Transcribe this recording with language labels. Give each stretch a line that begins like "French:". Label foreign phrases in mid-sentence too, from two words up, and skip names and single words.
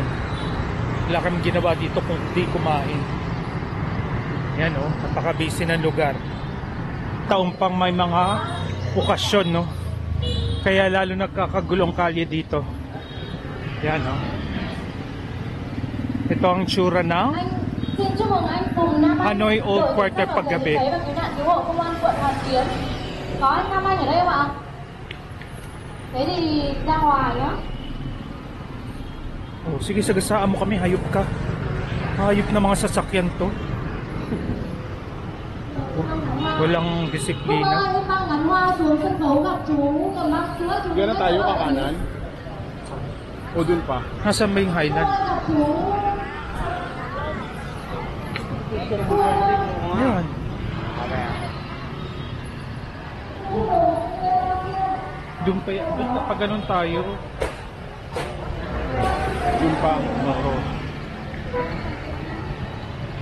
Filipino: Wala kaming ginawa dito kung di kumain. Yan, oh, napaka-busy ng lugar. Taon pang may mga okasyon, no? Kaya lalo nagkakagulong kalye dito. Yan, oh. Ito ang tsura ng Hanoi Old Quarter paggabi.
Vietnamese: Có anh Nam Anh ở đây không ạ? Thế thì ra ngoài nhá.
Filipino: Oh, sige, sagasaan mo kami, hayop ka. Hayop na mga sasakyan to. Walang
Vietnamese: Bông
Filipino: disiplina.
Vietnamese: ơi, em mang ngắn hoa xuống sân khấu gặp chú cầm băng sữa chú.
Filipino: Kaya na tayo kakanan? O dun pa? Nasaan ba yung Highland?
Vietnamese: Gặp chú.
Filipino: Yan. Doon pa yan. Doon pa ganun tayo. Dun pa. Oo. Huwag ka magmadali maglakad.